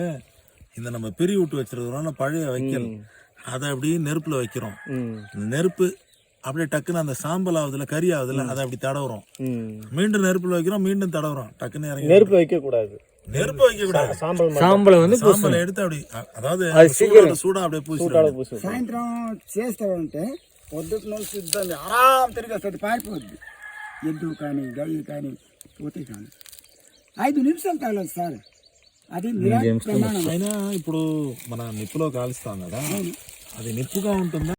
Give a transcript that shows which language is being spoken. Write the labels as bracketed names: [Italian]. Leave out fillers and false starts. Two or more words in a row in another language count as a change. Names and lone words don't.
[Tamil] இந்த நம்ம பிரி விட்டு வச்சிருக்கிறோம் பழைய வைக்கல், அதை அப்படியே நெருப்புல வைக்கிறோம். நெருப்பு அப்படியே டக்குன்னு அந்த சாம்பல் ஆகுதுல, கறி ஆகுதுல, அதை அப்படி தடவுறோம். மீண்டும் நெருப்புல வைக்கிறோம், மீண்டும் தடவுறோம். டக்குன்னு இறங்கி நெருப்பு வைக்க கூடாது, நெருப்பு வைக்க கூடாது. சாம்பலை வந்து சாம்பலை எடுத்து அப்படி, அதாவது சூடா அப்படியே பூசி [Telugu] సాయంత్రం చేస్తామంటే పొద్దుకు నుంచి ఇబ్బంది ఆరాం తిరిగేస్తుంది, పారిపోద్ది. ఎద్దు కానీ గయ్యి కానీ పోతే కానీ 5 నిమిషాలు తగలదు సార్. అది అయినా ఇప్పుడు మన నిప్పులో కాలుస్తాం కదా, అది నిప్పుగా ఉంటుందా